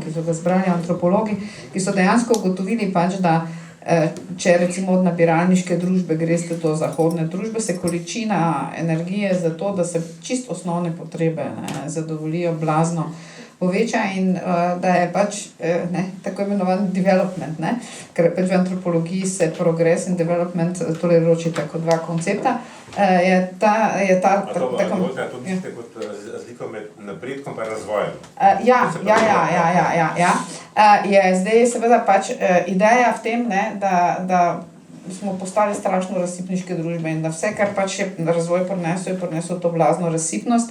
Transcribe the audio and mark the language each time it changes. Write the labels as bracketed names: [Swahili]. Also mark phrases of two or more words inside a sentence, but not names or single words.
[Slovenian] ki so ga zbrali antropologi, ki so dejansko ugotovili pač, da če recimo od nabiralniške družbe greste do zahodne družbe, se količina energije za to, da se čisto osnovne potrebe zadovoljijo blazno poveča in da je pač tako imenovan development, ker pač v antropologiji se progress in development torej ločita kot dva koncepta. To mislite kot razliko med napredkom pa razvojem? Je zdaj seveda pač ideja v tem, da smo postali strašno razsipniške družbe in da vse, kar pač je razvoj prinesel to blazno razsipnost.